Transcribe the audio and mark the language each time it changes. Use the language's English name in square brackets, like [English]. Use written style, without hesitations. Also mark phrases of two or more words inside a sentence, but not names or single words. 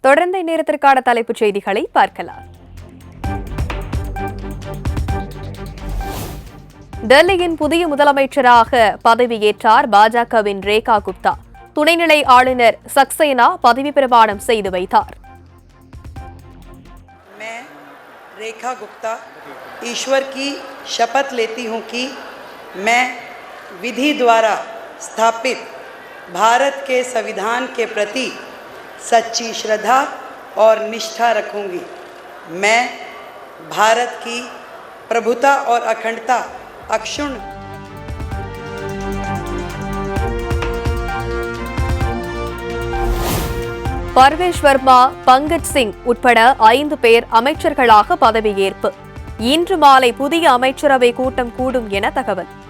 [Tamil] தொடர்ந்து இந்நேரத்திற்கான தலைப்புச் செய்திகளை பார்க்கலாம். டெல்லியின் புதிய முதலமைச்சராக பதவியேற்றார் பாஜகவின் ரேகா குப்தா. துணைநிலை ஆளுநர் சக்சேனா பதவி பிரமாணம் செய்து வைத்தார். [Hindi] मैं रेखा गुप्ता ईश्वर की शपथ लेती हूं कि मैं विधि द्वारा स्थापित भारत के संविधान के प्रति सच्ची श्रद्धा और निष्ठा रखूंगी। मैं भारत की प्रभुता और अखंडता अक्षुण्ण [Tamil] பர்வேஷ் வர்மா, பங்கஜ் சிங் உட்பட 5 பேர் அமைச்சர்களாக பதவியேற்பு. இன்று மாலை புதிய அமைச்சரவை கூட்டம் கூடும் என தகவல்.